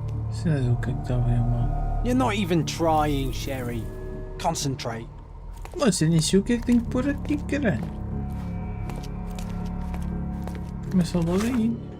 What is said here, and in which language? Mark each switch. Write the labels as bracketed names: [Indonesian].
[Portuguese] Sei o que é que está bem ou mal. [English] You're not even trying, Sherry. Concentrate. [Portuguese] Mas eu nem sei o que é que tenho que pôr aqui, caralho. Começa logo aí.